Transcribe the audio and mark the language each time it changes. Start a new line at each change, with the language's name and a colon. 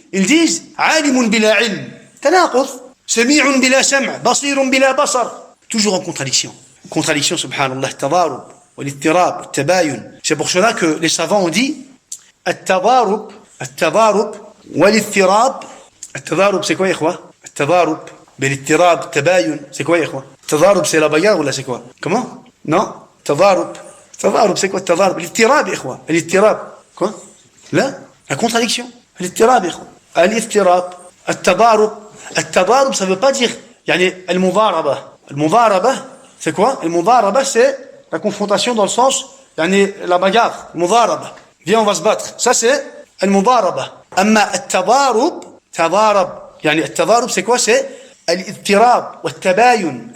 French: Ils disent
Arabic: عالم بلا علم تناقض سميع بلا سمع بصير بلا بصر.
French: Toujours en contradiction.
Arabic: Contradiction, subhanallah, التضارب والاضطراب التباين.
French: C'est pour cela que les savants ont dit
Arabic: التضارب والاضطراب. التضارب
French: c'est quoi
Arabic: يا إخوة? التضارب بالاضطراب التباين c'est quoi يا إخوة?
French: التضارب c'est la bagarre ou là c'est quoi? Comment? Non,
Arabic: تضارب c'est quoi التضارب? الاضطراب يا إخوة. الاضطراب quoi? لا
French: la contradiction.
Arabic: الاضطراب يا اخوان. الاضطراب التضارب
French: ça veut pas dire
Arabic: يعني المضاربة
French: c'est quoi? المضاربة c'est la confrontation dans le sens يعني la bagarre. المضاربة viens on va se battre, ça c'est المضاربة.
Arabic: اما التضارب يعني التضارب c'est quoi?
French: c'est
Arabic: الاضطراب والتباين.